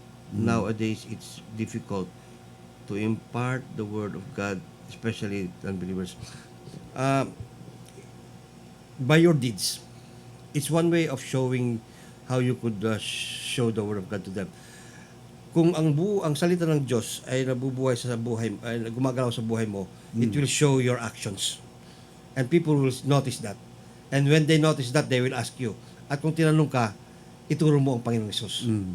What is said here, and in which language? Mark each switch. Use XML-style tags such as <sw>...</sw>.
<en>Nowadays, it's difficult to impart the Word of God, especially to unbelievers. By your deeds. It's one way of showing how you could show the Word of God to them.</en> <tl>Kung ang salita ng Diyos ay nabubuhay sa buhay, ay gumagalaw sa buhay mo,</tl> <en>it will show your actions. And people will notice that. And when they notice that, they will ask you.</en> <tl>At kung tinanong ka, ituro mo ang Panginoong Hesus.</tl>